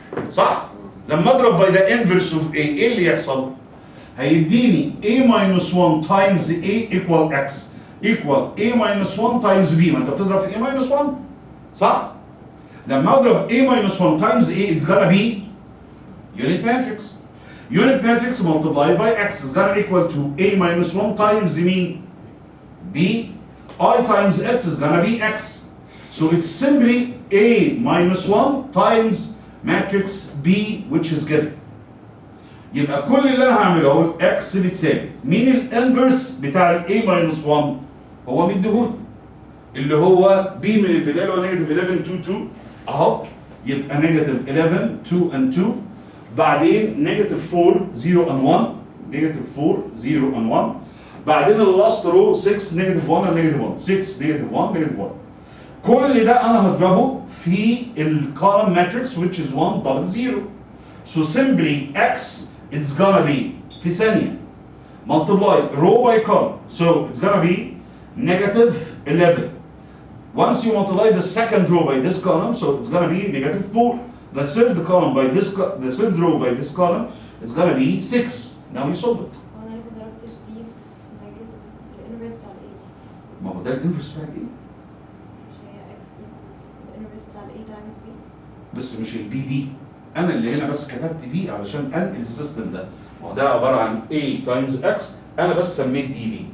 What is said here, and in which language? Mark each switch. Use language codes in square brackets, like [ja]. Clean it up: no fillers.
[ar] صح؟ لما اضرب [en] by the inverse of A [ar] ايه اللي يحصل؟ هيديني [en] A minus 1 times A equal X equal A minus 1 times B. [ar] ما انت بتضرب في [en] A minus 1 صح؟ لما اضرب A minus 1 times A it's gonna be unit matrix. Unit matrix multiplied by X is gonna equal to A minus 1 times [ar] مين؟ [en] B. I times X is gonna be X. So it's simply A minus 1 times matrix B which is given. [ar] يبقى كل اللي انا هعمله اهو X بتساوي مين الانفرس بتاع ال A minus 1؟ هو مديهولي اللي هو B من البدايه اللي هو نيجاتيف 11 2 2 اهو، يبقى نيجاتيف 11 2 and 2 بعدين نيجاتيف 4 0 and 1 نيجاتيف 4 0 and 1 بعدين اللاست رو 6 نيجاتيف 1 and نيجاتيف 1 6 نيجاتيف 1 نيجاتيف 1. كل ده انا هضربه في الكولم ماتريكس [en] which is 1 double 0. So simply X it's gonna be [ar] في ثانية [en] multiply row by column. So it's gonna be negative 11. Once you multiply the second row by this column, so it's gonna be negative 4. The third column by this, the third row by this column, it's gonna be 6. Now you solve it. [ar] وانا ليه ما ضربتش B في نيجاتيف الانفرس بتاع ال A؟ ما هو ده الانفرس بتاع ايه؟ مش هي X equals الانفرس بتاع ال A times B؟ بس مش البي دي، انا اللي هنا بس كتبت بي علشان انقل السيستم ده. ما هو ده عباره عن A times X، انا بس سميت دي بي.